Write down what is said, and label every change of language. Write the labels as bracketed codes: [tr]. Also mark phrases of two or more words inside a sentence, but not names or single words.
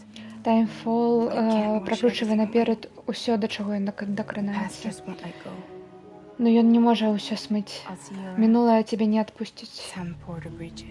[be] Таймфол [en] can't wash [be] пракручвае [en] everything [be] наперад усё, да чаго ён [en] Past [be] дакранаецца. [en] just won't let go. [be] Но ён не можа ўсё смыць. [en] I'll see you around. [be] Мінулае цябе не адпусціць. Sam Porter Bridges.